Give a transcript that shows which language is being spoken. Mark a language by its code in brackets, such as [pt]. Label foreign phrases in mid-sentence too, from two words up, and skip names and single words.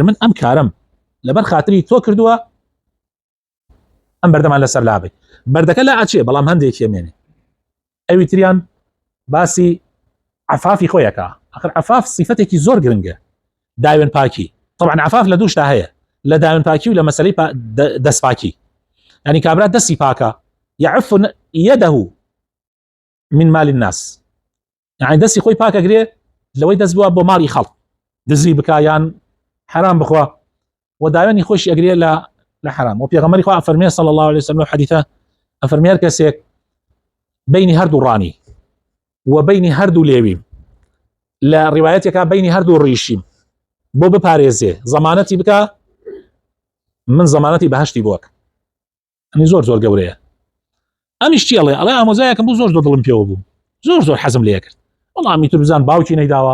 [ckb] من ئەم کارم لەبەر خاتری تۆ کردووە ئەم بەردەمان لەسەر لابێ بەردەکە لا ئەچێ بەڵام هەندێکی ئەمێنێ ئەوی تریان باسی عفافی خۆیەکە ئەخر عفاف صفەتێکی زۆر گرنگە داوێن پاکی طبعا عفاف لە دووشتا هەیە لە داوێن پاکی و لە مەسەلەی دەست پاکی يعني کابرا دەستی پاکە [ar] يعف يده من مال الناس يعني [ckb] دەستی خۆی پاکەگرێ لەوەی دەست بووە بۆ ماڵی خەڵک دزی بکە یان حرام بخوا و داوێنی خۆشی ئەگرێ لە حرام و پێغەمبەری خوا فەرمێ [ar] صلی الله عليه وسلم [ckb] حديثه ئەفەرمێ هەر کەسێک بینی هەردوو ڕانی و بینی هەردوو لێوی لە ڕیوایەتێکە بینی هەردوو ڕیشیم بۆ بپارێزێ زەمانەتی بکە من زەمانەتی بەهشتی بۆک ئەنی زۆر گەورەیە ئەمیش چی ئەڵێ ئامۆزایەکەم بوو زۆر دڵم پێوە بوو زۆر حەزم لێ کرد وەڵام میتر بزان باوکی نەیداوە